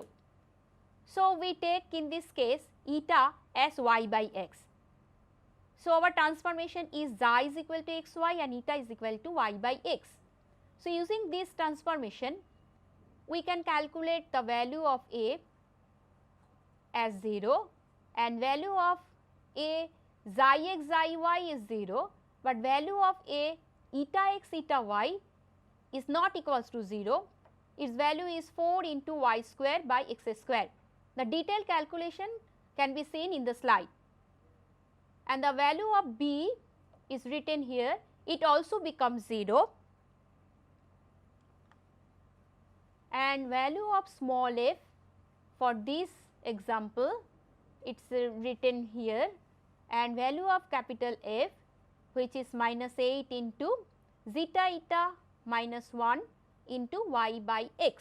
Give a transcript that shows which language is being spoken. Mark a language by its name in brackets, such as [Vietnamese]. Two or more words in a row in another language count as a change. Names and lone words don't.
[English] So, we take in this case eta as y by x. So, our transformation is xi is equal to xy and eta is equal to y by x. So, using this transformation we can calculate the value of a as 0 and value of a xi x xi y is 0, but value of a eta x eta y is not equals to 0, its value is 4 into y square by x square. The detailed calculation can be seen in the slide, and the value of b is written here, it also becomes 0, and value of small f for this example it is written here and value of capital F, which is minus 8 into zeta eta minus 1 into y by x.